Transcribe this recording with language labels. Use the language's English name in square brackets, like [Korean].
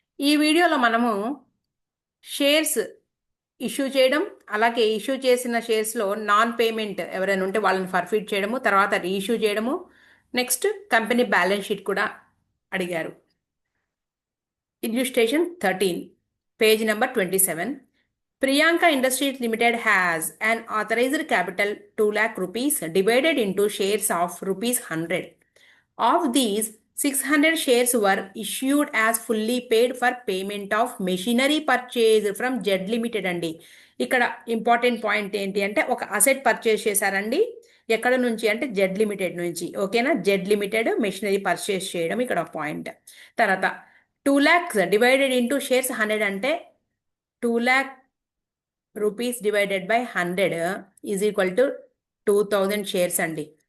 [Telugu] ఈ వీడియోలో మనము షేర్స్ ఇష్యూ చేయడం, అలాగే ఇష్యూ చేసిన షేర్స్లో నాన్ పేమెంట్ ఎవరైనా ఉంటే వాళ్ళని ఫర్ఫిట్ చేయడము, తర్వాత రీఇష్యూ చేయడము, నెక్స్ట్ కంపెనీ బ్యాలెన్స్ షీట్ కూడా అడిగారు. [English] Illustration 13, page number 27. Priyanka Industries Limited has an authorized capital 2 lakh rupees divided into shares of rupees 100. Of these, 600 shares were issued as fully paid for payment of machinery purchase from Z Limited అండి. [Telugu] ఇక్కడ important point ఏంటి అంటే ఒక asset purchase చేశారండి. ఎక్కడ నుంచి అంటే Z limited నుంచి. ఓకేనా, జెడ్ లిమిటెడ్ మెషినరీ పర్చేస్ చేయడం ఇక్కడ పాయింట్. [English] తర్వాత 2 lakhs divided into shares 100 అంటే 2 lakh rupees divided by 100 is equal to 2000 shares అండి.